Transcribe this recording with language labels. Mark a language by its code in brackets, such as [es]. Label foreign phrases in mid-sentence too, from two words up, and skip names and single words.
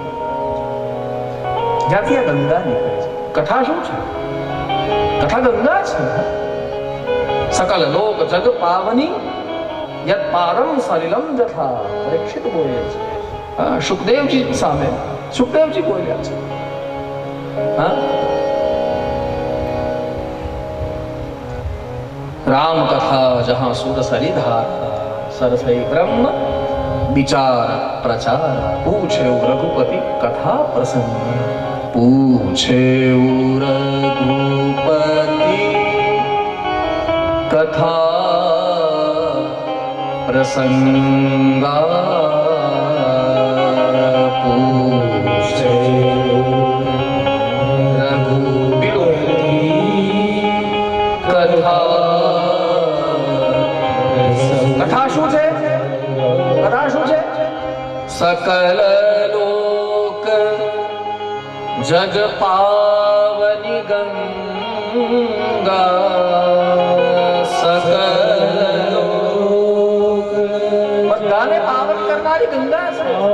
[gu] જ્યાંથી આ ગંગા નીકળે છે. કથા શું છે? કથા ગંગા છે. [awa] सकल लोक जग पावनी यत पारम सलिलम जथा. [gu] પરીક્ષિત બોલે છે. સુખદેવજી સામે સુખદેવજી બોલ્યા છે. [awa] राम कथा जहां सुर सरिधार सरसई ब्रह्म विचार प्रचार. पूछे रघुपति कथा प्रसंग. पूछे रघुपति कथा प्रसंगा. पूछे रघुपति कथा. [gu] कथा શું છે? કથા શું છે? [awa] सकल लोक जग पावनी गंगा. [gu] સકલ લોક બધાને પાવન કરનારી ગંગા છે.